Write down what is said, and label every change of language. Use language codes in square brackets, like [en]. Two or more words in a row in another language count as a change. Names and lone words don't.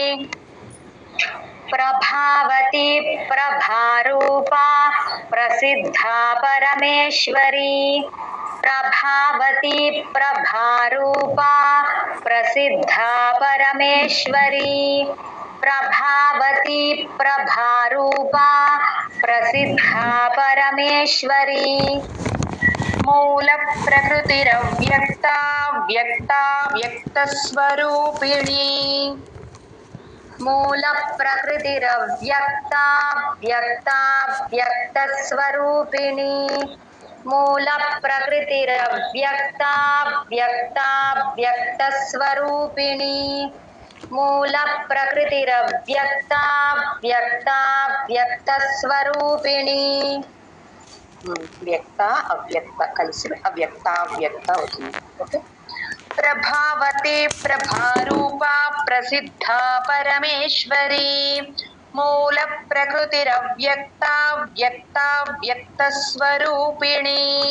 [sa] ప్రభావతి ప్రభారూపా ప్రసిద్ధా పరమేశ్వరి ప్రభావతి ప్రభారూపా ప్రసిద్ధా పరమేశ్వరి ప్రభావతి ప్రభారూపా ప్రసిద్ధా పరమేశ్వరి. మూల ప్రకృతిరవ్యక్త వ్యక్తావ్యక్త స్వరూపిణి. मूल प्रकृतिरव्यक्ता व्यक्ता व्यक्तस्वरूपिणी मूल प्रकृतिरव्यक्ता व्यक्ता व्यक्तस्वरूपिणी मूल प्रकृतिरव्यक्ता व्यक्ता व्यक्तस्वरूपिणी. [te] వ్యక్త అవ్యక్త కలిసి అవ్యక్తావ్యక్త అవుతుంది. [sa] ఓకే, ప్రభావతి ప్రభారూప ప్రసిద్ధ పరమేశ్వరి. మూల ప్రకృతిరవ్యక్త వ్యక్తావ్యక్త స్వరూపిణి.